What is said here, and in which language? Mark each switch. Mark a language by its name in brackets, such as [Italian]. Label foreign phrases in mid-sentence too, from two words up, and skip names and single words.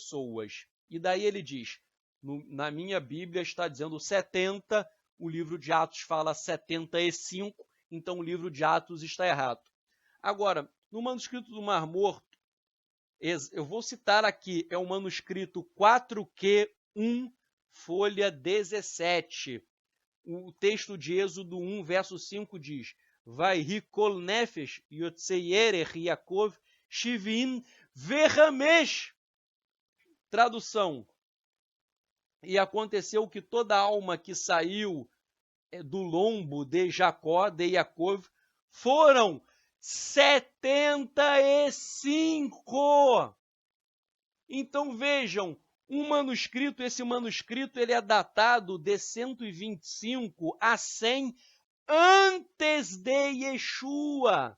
[Portuguese] E daí ele diz, Na minha Bíblia está dizendo 70, o livro de Atos fala 75, então o livro de Atos está errado. Agora, no manuscrito do Mar Morto, eu vou citar aqui, é o manuscrito 4Q1, folha 17. O texto de Êxodo 1, verso 5 diz: [Hebrew] ויהי כל נפש יצאי ירך יעקב שבעים וחמש. [Portuguese] Tradução: E aconteceu que toda alma que saiu do lombo de Jacó, de Yaakov, foram 75. Então vejam, esse manuscrito ele é datado de 125 a 100 antes de Yeshua.